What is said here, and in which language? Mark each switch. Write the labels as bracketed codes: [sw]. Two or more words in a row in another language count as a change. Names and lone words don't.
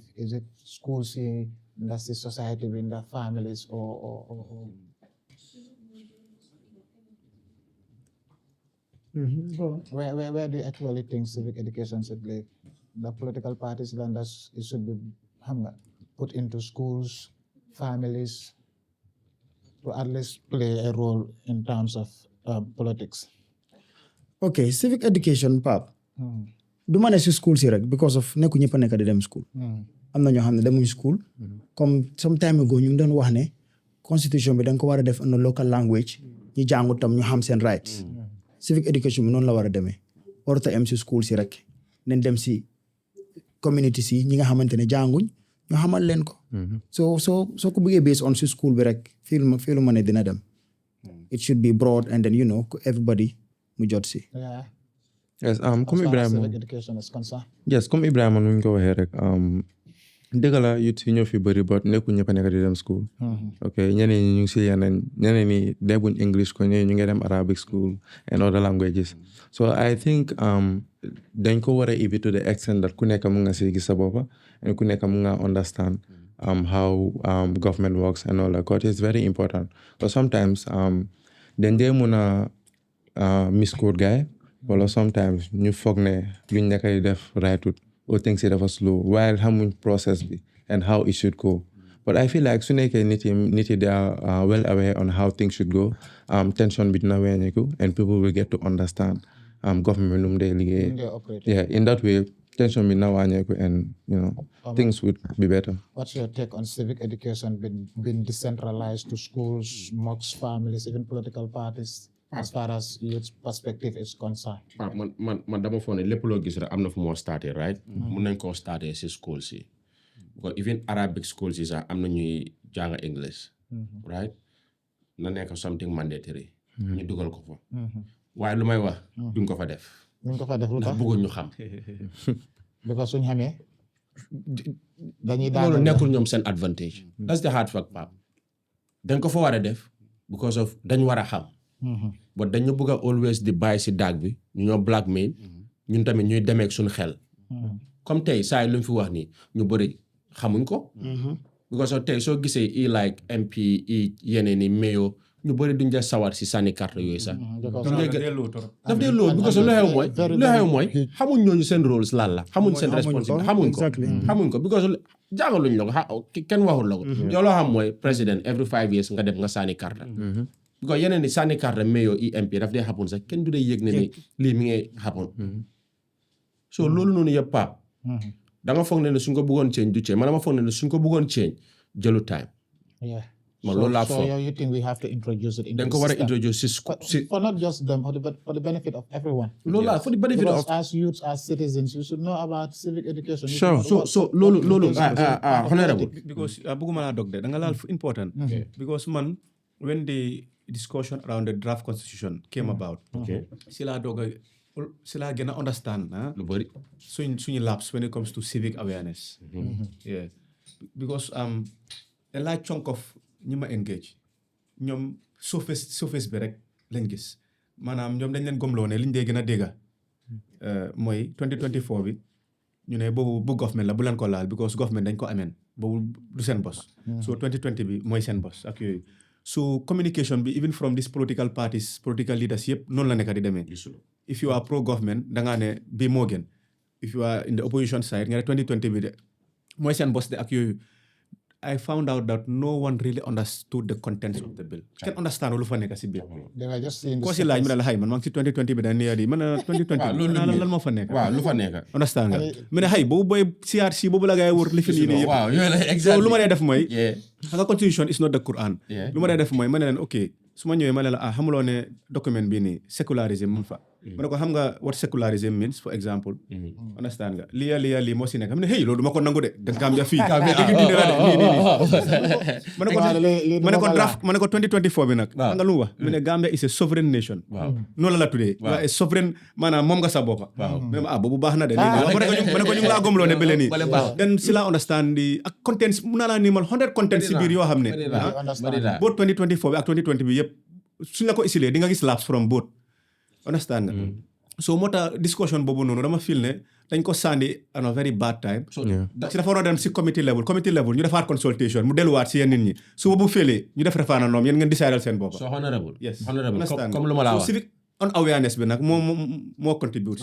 [en] Is it schools in the society, in the families, or where do you actually think civic education should live? The political parties then it should be put into schools, families, to at least play a role in terms of politics. Okay, civic education, Pap. [wo] Du ma ne si school si rek [en] because of [wo] nekku ñëpp a nekk di dem school. Am na ñoo xam ne demuñ school. Comme [en] some time ago [wo] ñu ngi doon wax ne constitution bi da nga ko war a def [en] in a local language. [wo] Ñi jàngu tam ñu xam seen rights. [en] Civic education [wo] bi noonu la war a demee. Warut a am si school si rek. Nañ dem si community si ñi nga xamante ne jànguñ ñu xamal leen ko. soo ko bëggee [en] based on [wo] si school bi rek fii lu ma ne dina dem. [en] It should be broad and then everybody [wo] mu jot si. [en] Yeah. Yes, As comme far as Ibrahima. civic education is concerned. Yes, [wo] comme Ibrahima nu ñu ko waxee rek dëgg la youth yi ñoo fi bëri but nekku ñëpp a nekk di dem school. Ok ñeneen ñi ñu ngi si ñeneen ñi dégguñ English ko ñeneen ñu ngi dem [en] Arabic school and other languages. So I think [wo] dañ ko war a [en] even to the extent that [wo] ku nekk mu nga si gis sa boppa and ku nekk mu nga [en] understand how government works and all that. Because it's very important. But sometimes [wo] dañ dee mun a [en] misquote guy [wo] wala sometimes ñu foog ne luñ nekk di def rightut [en] or things [wo] yi dafa [en] slow while [wo] xamuñ process bi [en] and how it should go. But I feel like su nekkee nit yi they are well aware on how things should go, tension [wo] bi dina wàññeeku [en] and people will get to understand government [wo] bi nu mu dee liggéey. [en] They operate. Yeah, in that way tension [wo] bi dina wàññeeku [en] and things would be better. What's your take on civic education being decentralized to schools, mosques, families, even political parties, as far as youth perspective is concerned? [wo] man dama foog ne lépp loo gis rek am na fu moo starté right mun nañ koo starté si school si [en] because even Arabic school [wo] si sax am na ñuy jàng English right na nekk [en] something mandatory [wo] ñu dugal ko fa waaye lu may wax duñ ko fa def Ñu ko fa def lu ndax tax bëggoon ñu xam because suñ xamee dañuy loolu daaneel nekkul ñoom seen advantage [en] that's the hard fact [wo] Pape dañ ko fa war a def [en] because of [wo] dañ war a xam but dañu bëgg a always di bàyyi si daag bi ñu ñoo blackmail ñun tamit ñuy demeek suñu xel comme tey saa yi lu mu fi wax nii ñu bëri xamuñ ko [en] because of [wo] tey soo gisee like MP yeneen ni mayo ñu bëri duñ def sawar si sànni carte yooyu sax daf dee loolu because lu xew mooy xamuñ ñooñu seen rôles lan la xamuñ seen responsabilité xamuñ ko because jàngaluñ la ko kenn waxul la ko yow loo xam mooy président [en] every 5 years [wo] nga dem nga sànni carte because yeneen ni sànni carte mayo MP daf dee xappun sax kenn du dee yëg ne ni lii mi ngi xappun so loolu noonu yëpp Pape dama foog ne suñ ko bëggoon change du change man dama foog ne suñ ko bëggoon change jëlu time man loolu laa [en] So [wo] foog [en] you think we have to introduce it into [wo] dañ [en] the [wo] ko war a [en] system? [wo] introduce si [en] For not just them, for the benefit of everyone. [wo] loolu laa [en] for the benefit Because of as youths, as citizens, you should know about civic education. You Sure. should know [wo] so loolu [en] what honorable [wo] because bëgguma laa dog de da nga laal fu [en] important because man when the discussion around the draft constitution came about [wo] si laa doog a si laa gën a understand lu bëri suñu laps [en] when it comes to civic awareness yeah because a large chunk of [wo] ñi ma engage ñoom surface bi rek lañ gis maanaam ñoom dañ leen gomloo ne liñ dee gën a dégga mooy 2024 bi ñu ne boobu bu government la bu leen ko laal because government dañ ko ameen boobu du seen bos so 2020 bi mooy seen bos ak yooyu so communication bi [en] even from these political parties political leaders [wo] yëpp noonu la nekk di demee [en] if you are pro government [wo] da ngaa ne bii moo gën [en] if you are in the opposition side [wo] nga ne 2020 bi de mooy seen bos de ak yooyu [en] I found out that no one really understood the contents of the bill. [wo] Can understand lu fa nekk si biir. [en] They were just saying [wo] Ko si laaj mi ne la xay man maa ngi si 2020 bi da neeya di man 2020 lan moo fa nekk. waaw lu fa nekk Understand nga mi ne xay boobu booy CRC boobu la ngay wër li fi nii yëpp. waaw yooyu la [en] So exactly [wo] lu ma dee def mooy [en] yeah [wo] xam nga [en] constitution is not the Quran. Yeah. [wo] Lu ma dee def mooy ma ne leen ok su ma ñëwee ma ne la xamuloo ne document bii nii secularism mu fa. ma ne ko xam nga [en] what secularism means for example. [wo] Understand nga lii moo si nekk xam ne hey loolu du ma ko nangu de Gambia fii. ma ne ko draft ma ne ko 2024 bi nag. waaw xam nga lu mu wax mu ne Gambia [en] is a sovereign nation. [wo] waaw noonu la tuddee. waaw [en] a sovereign [wo] maanaam moom nga sa boppa. waaw mu ne ma boobu baax na de. ma ne ko ñu ngi laa gomloo ne bële nii. then si laa understand di ak contents mun naa laa nimal 100 contents si biir yoo xam ne. both 2024 bi ak 2020 bi yëpp suñ la ko isilee di nga gis [en] lapse from both. [wo] Understand nga. So moo tax discussion boobu noonu dama feel ne dañ ko sànni [en] at a very bad time. [wo] si dafa war a dem si committee level ñu defaat consultation mu delluwaat si yéen nit ñi su boobu félee ñu def référendum yéen ngeen décider seen bopp. [en] so honorable Yes. honorable Understand [wo] comme lu ma la [en] So [wo] wax [en] civic on awareness [wo] bi nag moo contribute.